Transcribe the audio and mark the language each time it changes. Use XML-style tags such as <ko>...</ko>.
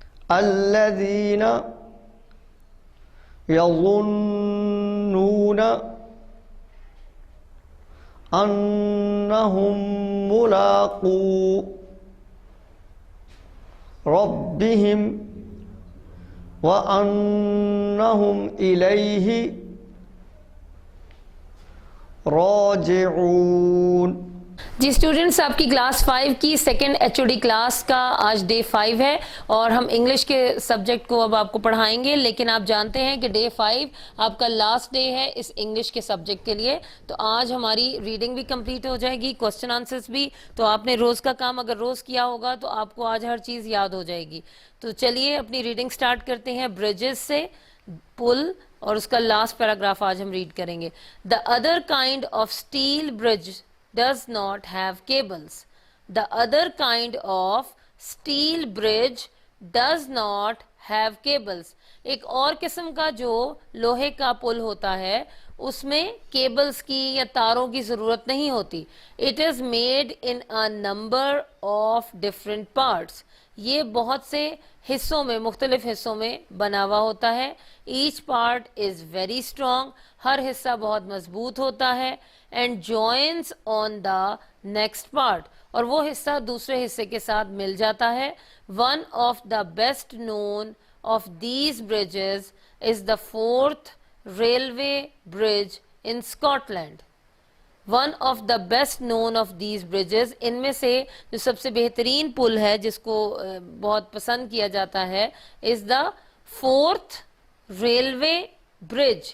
<ar>الذين يظنون أنهم ملاقو ربهم وأنهم إليه راجعون.</ar> <ur>جی اسٹوڈنٹس، آپ کی کلاس 5 کی سیکنڈ HOD کلاس کا آج ڈے 5 ہے اور ہم انگلش کے سبجیکٹ کو اب آپ کو پڑھائیں گے، لیکن آپ جانتے ہیں کہ ڈے 5 آپ کا لاسٹ ڈے ہے اس انگلش کے سبجیکٹ کے لیے. تو آج ہماری ریڈنگ بھی کمپلیٹ ہو جائے گی، کوسچن آنسرز بھی. تو آپ نے روز کا کام اگر روز کیا ہوگا تو آپ کو آج ہر چیز یاد ہو جائے گی. تو چلیے اپنی ریڈنگ سٹارٹ کرتے ہیں بریجز سے. پل اور اس کا لاسٹ پیراگراف آج ہم ریڈ کریں گے.</ur> <en>The other kind of steel bridge does not have cables. The other kind of steel bridge does not have cables.</en> <ur>ایک اور قسم کا جو لوہے کا پل ہوتا ہے اس میں کیبلز کی یا تاروں کی ضرورت نہیں ہوتی.</ur> <en>It is made in a number of different parts.</en> <ur>یہ بہت سے حصوں میں، مختلف حصوں میں بنا ہوا ہوتا ہے.</ur> <en>Each part is very strong.</en> <ur>ہر حصہ بہت مضبوط ہوتا ہے.</ur> <en>And joins on the next part.</en> <ur>اور وہ حصہ دوسرے حصے کے ساتھ مل جاتا ہے.</ur> <en>One of the best known of these bridges is the Forth railway bridge in Scotland. One of the best known of these bridges.</en> <ur>ان میں سے جو سب سے بہترین پل ہے جس کو بہت پسند کیا جاتا ہے</ur> <en>is the Forth railway bridge.</en>